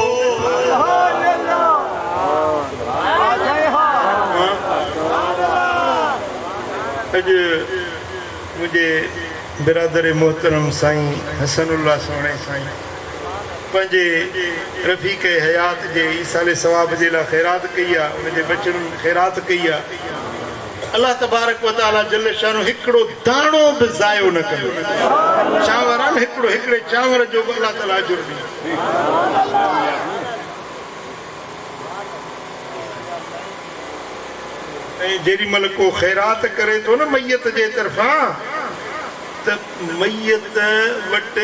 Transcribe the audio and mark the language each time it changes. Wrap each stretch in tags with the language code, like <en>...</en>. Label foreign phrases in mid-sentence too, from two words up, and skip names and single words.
<sd>अॼु मुंहिंजे बिरादर मोहतरम साईं हसनुल्लाह सोणे साईं पंहिंजे रफ़ीक़ हयात जे ईसाले सवाब जे लाइ खैरात कई आहे उनजे बचड़नि खैरात कई आहे। अल्लाह</sd> <ar>تبارك وتعالى</ar> <sd>जल शानो हिकिड़ो दाणो बि ज़ायो न कंदो। चांवर आहिनि हिकिड़े चांवर जो बि अल्लाह ताला अजुर ॾींदो। ऐं जेॾी महिल को खैरात करे थो न मैयत जे तरफ़ां त मैयत वटि</sd>